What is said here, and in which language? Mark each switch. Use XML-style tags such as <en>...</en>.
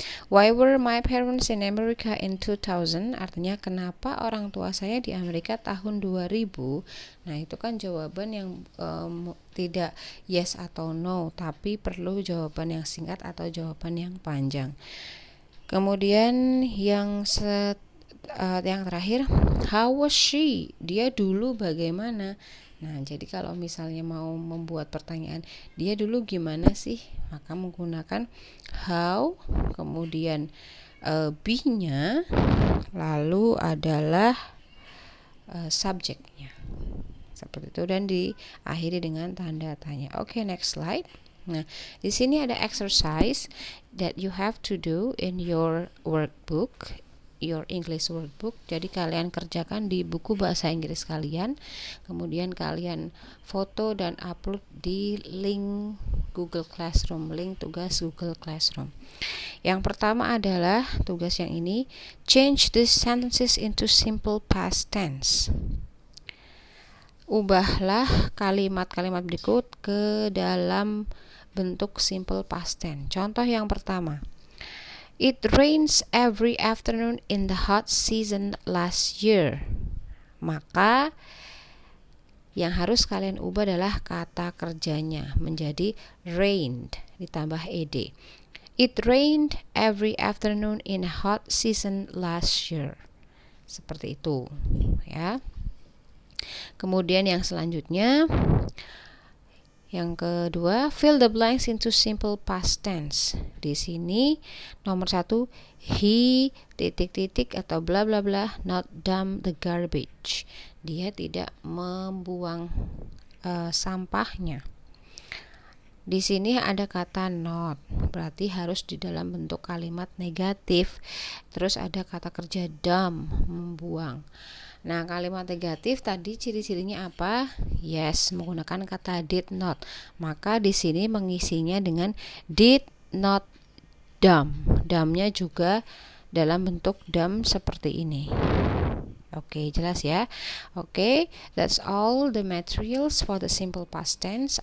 <en>Why were my parents in America in 2000?</en> <id>Artinya kenapa orang tua saya di Amerika tahun 2000? Nah, itu kan jawaban yang tidak yes atau no, tapi perlu jawaban yang singkat atau jawaban yang panjang. Kemudian yang terakhir,</id> <en>how was she?</en> <id>Dia dulu bagaimana? Nah, jadi kalau misalnya mau membuat pertanyaan, dia dulu gimana sih? Maka menggunakan how, kemudian be-nya, lalu adalah subjeknya. Seperti itu, dan diakhiri dengan tanda tanya.</id> <en>Oke, next slide.</en> <id>Nah, di sini ada</id> <en>exercise that you have to do in your workbook, your English workbook.</en> <id>Jadi kalian kerjakan di buku bahasa Inggris kalian, kemudian kalian foto dan upload di link Google Classroom, link tugas Google Classroom. Yang pertama adalah tugas yang ini,</id> <en>change these sentences into simple past tense.</en> <id>Ubahlah kalimat-kalimat berikut ke dalam bentuk simple past tense. Contoh yang pertama,</id> <en>it rains every afternoon in the hot season last year.</en> <id>Maka yang harus kalian ubah adalah kata kerjanya menjadi rained ditambah ed.</id> <en>It rained every afternoon in a hot season last year.</en> <id>Seperti itu, ya. Kemudian yang selanjutnya, yang kedua,</id> <en>fill the blanks into simple past tense.</en> <id>Di sini nomor 1, he ... atau bla bla bla</id> <en>not dump the garbage.</en> <id>Dia tidak membuang sampahnya. Di sini ada kata not, berarti harus di dalam bentuk kalimat negatif. Terus ada kata kerja dump, membuang. Nah, kalimat negatif tadi ciri-cirinya apa? Yes, menggunakan kata did not. Maka di sini mengisinya dengan</id> <en>did not dump.</en> <id>Dumpnya juga dalam bentuk dump seperti ini. Oke, jelas ya.</id> <en>Oke, that's all the materials for the simple past tense.</en>